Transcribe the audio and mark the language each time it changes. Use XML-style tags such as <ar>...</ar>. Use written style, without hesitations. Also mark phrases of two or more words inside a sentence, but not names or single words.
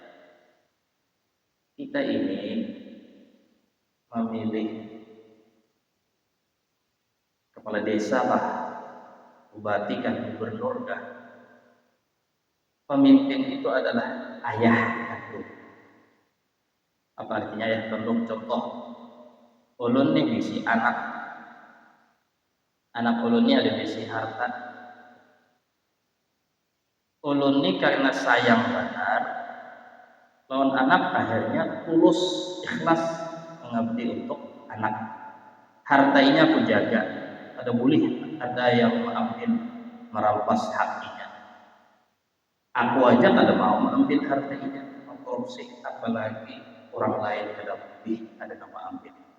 <id>Kita ini memilih kepala desa kah, bupati kah, gubernur kah. Pemimpin itu adalah ayah kandung. Apa artinya ayah kandung?</id> <bjn>Contoh, ulun nih bisi anak ulun ini ada bisi harta. Ulun ini karena sayang benar lawan anak, akhirnya tulus ikhlas mengabdi untuk anak.</bjn> <id>Harta ini aku jaga, ada boleh ada yang mengambil merampas haknya.</id> <bjn>Aku aja kada mau mengambil harta ini, mengkorupsi, apalagi orang lain kada boleh ada nama ambil.</bjn>